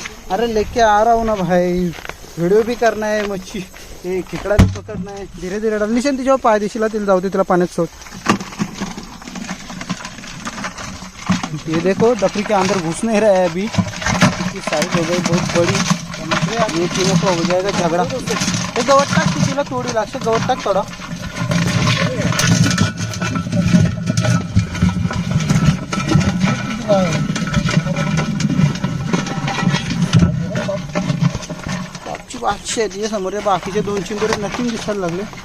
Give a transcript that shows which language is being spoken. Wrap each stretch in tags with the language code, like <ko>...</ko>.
<hi>अरे लेके आ रहा हूं ना भाई, वीडियो भी करना है. मच्छी ये खेकडा भी पकडना है. धीरे धीरे डाल.</hi> <mr>निशान तिच्यावर पाय दिशीला, तिला जाऊ दे, तिला पाण्यात सोड.</mr> <hi>ये देखो डफरी के अंदर घुस नहीं रहा है अभी. इसकी साइज हो गई बहुत बड़ी. ये तीनों को हो जाएगा झगड़ा.</hi> <mr>ये गवत टाक, तिला थोड़ी लागते. गवत टाक थोडा. बादशाह समोर बाकीचे 2 चिंबोरे नक्की दिसायला लागले.</mr>